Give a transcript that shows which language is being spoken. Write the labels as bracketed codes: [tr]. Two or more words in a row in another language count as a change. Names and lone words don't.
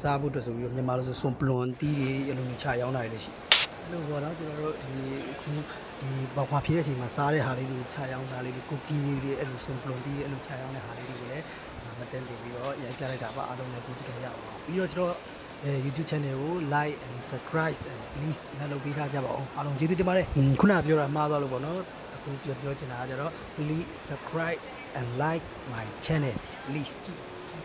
[my] စားဖို့အတွက်ဆိုပြီးတော့မြန်မာလိုဆိုစွန်ပလွန်တီးတွေအလိုမျိုးချရောင်းတာတွေလည်းရှိအဲ့လိုပေါ့နော်ကျွန်တော်တို့ဒီအခုဒီဝါဖြေတဲ့အချိန်မှာစားတဲ့ဟာလေးတွေချရောင်းတာလေးတွေကိုကီတွေအဲ့လိုစွန်ပလွန်တီးတွေအဲ့လိုချရောင်းတဲ့ဟာလေးတွေကိုလည်းကျွန်တော်မတင်တင်ပြီးတော့ရိုက်ပြလိုက်တာပါအားလုံးလည်းပြီးတော့ရအောင်ပြီးတော့ကျွန်တော်YouTube channel ကို [en] like and subscribe and please [my] လည်းလုပ်ပေးထားကြပါအောင်အားလုံးကျေးဇူးတင်ပါတယ်ခုနပြောတာမှားသွားလို့ပေါ့နော်အခုပြောချင်တာကကျတော့ [en] please subscribe and like my channel please